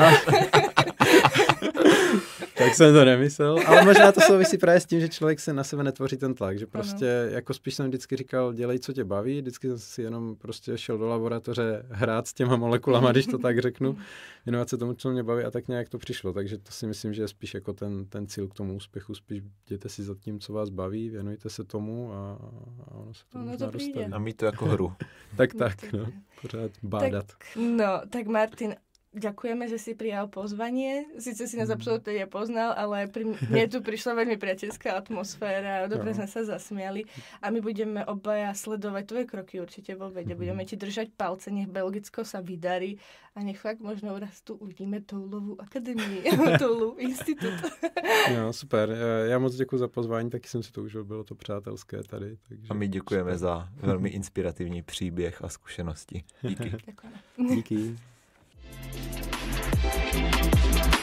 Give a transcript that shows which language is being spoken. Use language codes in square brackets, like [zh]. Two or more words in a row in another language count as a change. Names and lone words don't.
[cs] Tak jsem to nemyslel, ale možná to souvisí právě s tím, že člověk se na sebe netvoří ten tlak, že prostě jako spíš jsem vždycky říkal, dělej, co tě baví, vždycky jsem si jenom prostě šel do laboratoře hrát s těma molekulama, když to tak řeknu, věnovat se tomu, co mě baví a tak nějak to přišlo, takže to si myslím, že je spíš jako ten cíl k tomu úspěchu, spíš jděte si za tím, co vás baví, věnujte se tomu a ono se to možná dostaví. A mít to jako hru. tak, no, pořád bádat. [sk] Tak Martin, ďakujeme, že si prijal pozvanie. Sice si nás absolútne nepoznal, ale mne tu prišla veľmi priateľská atmosféra. Dobre sme sa zasmiali. A my budeme obaja sledovať tvoje kroky určite vo vede. Budeme ti držať palce, nech Belgicko sa vydarí a nech fakt možno raz tu uvidíme Toulovú akademii, Toulov institut. [cs] Jo, super. Já moc děkuji za pozvání, taky jsem si to užil, bylo to přátelské tady. Takže a my děkujeme za velmi inspirativní příběh a zkušenosti. Díky. [sk] Ďakujeme. [cs] Díky.